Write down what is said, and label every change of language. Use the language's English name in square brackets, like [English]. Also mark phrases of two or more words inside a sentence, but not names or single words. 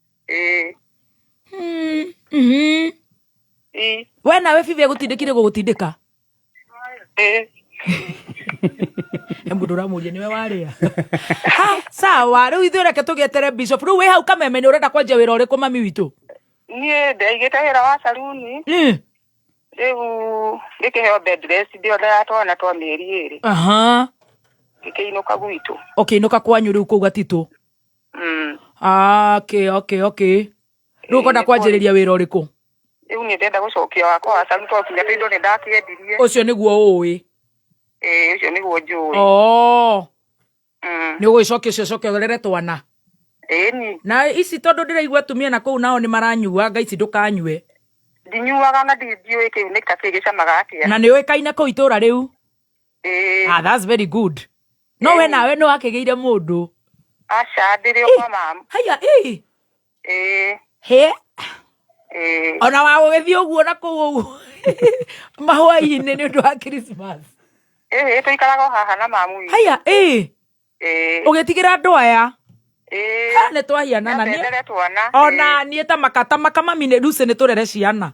[Kikuyu] We nawe bibi agutindikire gugutindika? Mundu uramuria niwe waria. Sawa, riu ithuĩ reke tugietere Bishop. Riu wi hau Kameme ni urenda kwanjia wira uriku mami witu? Nie ndaigite wira wa saluni. Riu ngikiheo bed rest ndiothe ya twana twa mĩeri ĩrĩ. Ngikiinuka gwitu. Inuka kwanyu riu kuu Gatitu? Okay. Riu ukwenda kwanjĩrĩria wira uriku? Riu ni ndenda gucokia wakwa wa saluni twakinya twindo ni ndakiendirie. Ucio niguo uwi? Ucio niguo njui. Ni ugicokia ucio cokerere twana? Ni. Na ici tondu ndiraigua atumia na kuu nao ni maranyua ngaici ndukanyue. Ndinyuaga na ndiũĩ kiu nĩ ta kĩgĩcamaga atia. Na nĩ ũĩkaine kũu itũra rĩu? [English] That's very good. [Kikuyu] No we nawe nĩ wakĩgĩire mũndũ? Aca ndĩrĩ o kwa mamu. Haya, he? Ona wa gũgĩthiĩ ũguo na kũu ũguo mahũa-inĩ nĩ ũndũ wa Christmas? Tũikaraga o haha na mamu witũ. Haya, ũgĩtigĩra andũ aya? Nĩ twahianana ona niĩ ta maka mami nĩ Lucy nĩ tũrere ciana.